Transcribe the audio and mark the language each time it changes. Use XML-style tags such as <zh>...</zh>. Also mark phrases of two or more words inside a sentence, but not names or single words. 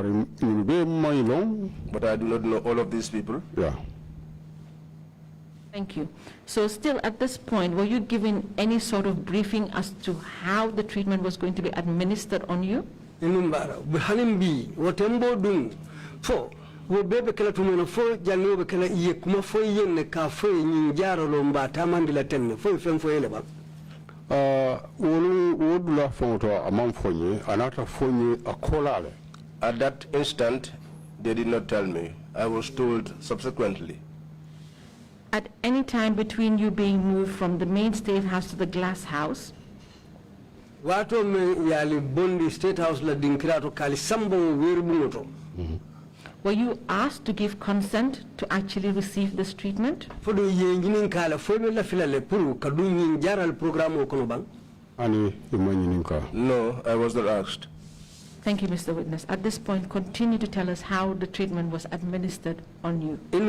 <en>but I do not know all of these people. Yeah. Thank you. So still at this point, were you given any sort of briefing as to how the treatment was going to be administered on you?</en> <man>For wo bebe kala tumono fo janno be kala iye kuma fo yenne ka fo nyi jaro lo mba tamandi la tenne fo fen fo yele ba wodula fonto amam fonye anata fonye akolale.</man> <en>At that instant they did not tell me. I was told subsequently. At any time between you being moved from the main state house to the glass house,</en> <man>wato me yali bondi</man> <en>state house</en> <man>la dinkirato kali sambo werbunoto.</man> <en>Were you asked to give consent to actually receive this treatment? No, I was not asked. Thank you, Mr. Witness. At this point, continue to tell us how the treatment was administered on you.</en>